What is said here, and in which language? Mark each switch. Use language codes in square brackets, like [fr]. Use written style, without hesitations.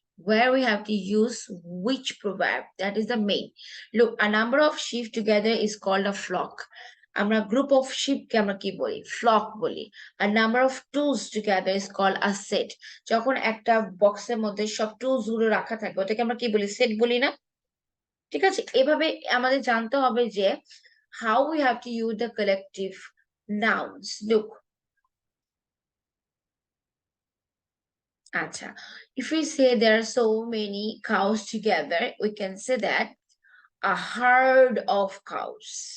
[en] where we have to use which proverb. That is the main. Look, a number of sheep together is called a flock. [bn] আমরা [en] group of sheep [bn] কে আমরা কি বলি? Flock বলি. [en] A number of tools together is called a set. [bn] যখন একটা বক্সের মধ্যে সব টুলস গুলো রাখা থাকে ওটাকে আমরা কি বলি? সেট বলি না? ঠিক আছে, এভাবে আমাদের জানতে হবে যে [en] how we have to use the collective nouns. Look, acha, if we say there are so many cows together, we can say that a herd of cows.